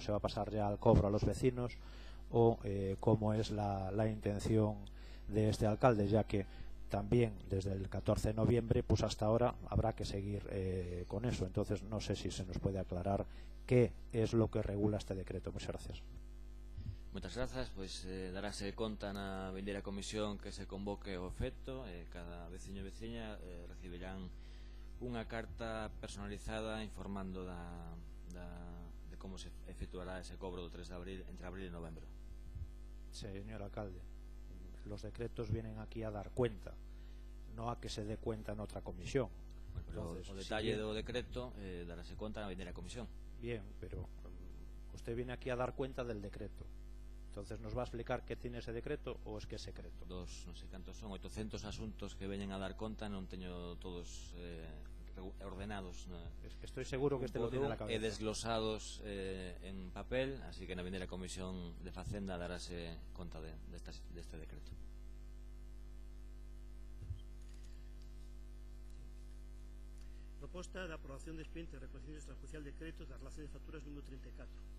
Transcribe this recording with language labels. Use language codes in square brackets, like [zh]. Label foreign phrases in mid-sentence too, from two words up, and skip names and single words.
[es] ¿Se va a pasar ya al cobro a los vecinos o cómo es la intención de este alcalde, ya que también desde el 14 de noviembre pues hasta ahora habrá que seguir con eso? Entonces no sé si se nos puede aclarar qué es lo que regula este decreto. Muchas gracias. [gl] Moitas grazas, pois darase conta na vindeira comisión que se convoque o efecto. Cada veciño e veciña recibirán unha carta personalizada informando de como se efectuará ese cobro do 3 de abril entre abril e novembro. [es] Señor alcalde, los decretos vienen aquí a dar cuenta, no a que se dé cuenta en otra comisión. Bueno, pero entonces, [gl] o detalle do decreto darase conta na vindeira comisión. [es] Bien, pero usted viene aquí a dar cuenta del decreto. Entonces, ¿nos va a explicar qué tiene ese decreto o es que es secreto? [gl] Non sei cantos son, 800 asuntos que veñen a dar conta, non teño todos ordenados. [es] Es que estoy seguro que este lo tiene en la cabeza. [gl] E desglosados en papel, así que na vindeira comisión de Facenda darase conta deste decreto. Proposta de aprobación de expediente de [es] reconocimiento extrajudicial de créditos [gl] da relación de facturas número 34.